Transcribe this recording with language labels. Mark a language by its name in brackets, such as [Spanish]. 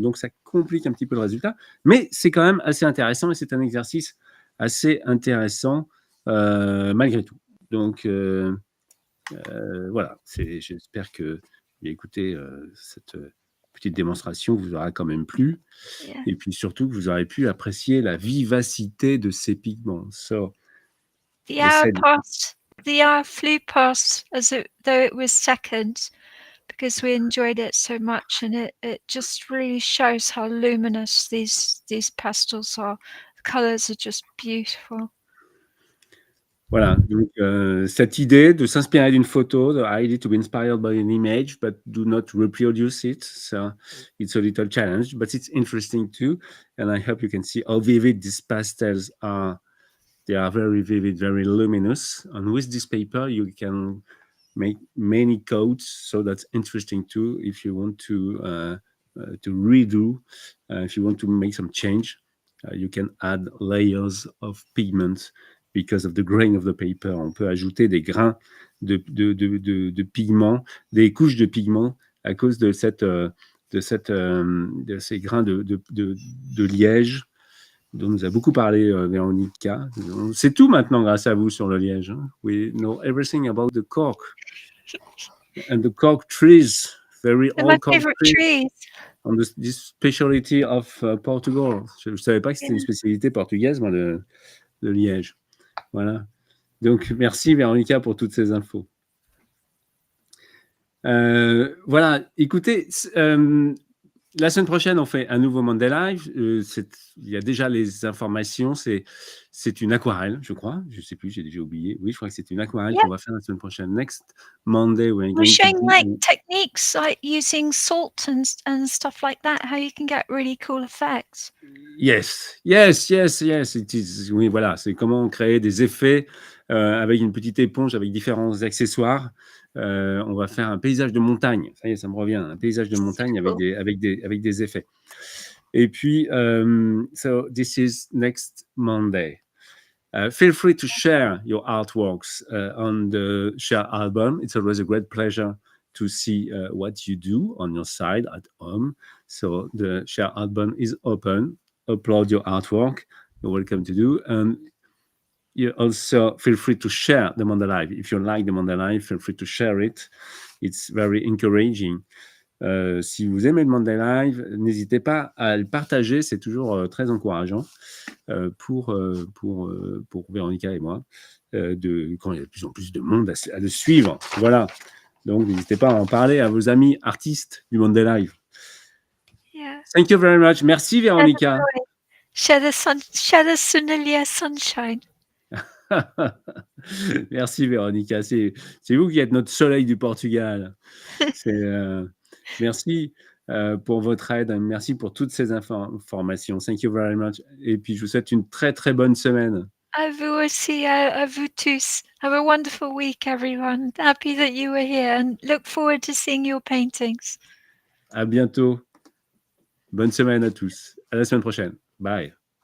[French] Donc ça complique un petit peu le résultat, mais c'est quand même assez intéressant et c'est un exercice assez intéressant malgré tout. Donc voilà, j'espère que écoutez, cette petite démonstration vous aura quand même plu. [English] Yeah. [French] Et puis surtout que vous aurez pu apprécier la vivacité de ces pigments. [English] So, the hour flew past as though it was seconds because we enjoyed it so much, and it just really shows how luminous these pastels are. The colors are just beautiful. [French] Voilà, donc cette idée de s'inspirer d'une photo, [English] the idea to be inspired by an image, but do not reproduce it. So it's a little challenge, but it's interesting too. And I hope you can see how vivid these pastels are. They are very vivid, very luminous. And with this paper, you can make many coats. So that's interesting too. If you want to redo, if you want to make some change, you can add layers of pigments. Because of the grain of the paper, [French] on peut ajouter des grains de pigments, des couches de pigments à cause de cette de ces grains de liège dont nous a beaucoup parlé Véronica. On sait tout maintenant grâce à vous sur le liège. Hein. [English] We know everything about the cork. And the cork trees, very They're my old cork favorite trees. trees. On this specialty of Portugal. [French] Je ne savais pas que c'était une spécialité portugaise, moi, le liège. Voilà. Donc, merci Véronica pour toutes ces infos. Voilà, écoutez, la semaine prochaine, on fait un nouveau Monday Live. Il y a déjà les informations. C'est une aquarelle, je crois. Je ne sais plus, j'ai déjà oublié. Oui, je crois que c'est une aquarelle qu'on va faire la semaine prochaine. [English] Next Monday, we're We're going to showing do like techniques like using salt and stuff like that, how you can get really cool effects. Yes. It is. [French] Oui, voilà, c'est comment créer des effets avec une petite éponge, avec différents accessoires. On va faire un paysage de montagne. Ça y est, ça me revient. Un paysage de montagne avec des effets. Et puis, [English] so this is next Monday. Feel free to share your artworks on the share album. It's always a great pleasure to see what you do on your side at home. So the share album is open. Upload your artwork. You're welcome to do. And you also feel free to share the Monday Live. If you like the Monday Live, feel free to share it. It's very encouraging. [French] Si vous aimez le Monday Live, n'hésitez pas à le partager. C'est toujours très encourageant pour Véronica et moi, quand il y a de plus en plus de monde à le suivre. Voilà. Donc, n'hésitez pas à en parler à vos amis artistes du Monday Live. [English] Yeah. Thank you very much. [French] Merci, [English] Véronica. Share the sunshine. [French] Merci, Véronica. C'est vous qui êtes notre soleil du Portugal. Merci pour votre aide. Merci pour toutes ces informations. [English] Thank you very much. [French] Et puis, je vous souhaite une très, très bonne semaine. À vous aussi, à vous tous. [English] Have a wonderful week, everyone. Happy that you were here and look forward to seeing your paintings. [French] À bientôt. Bonne semaine à tous. À la semaine prochaine. Bye.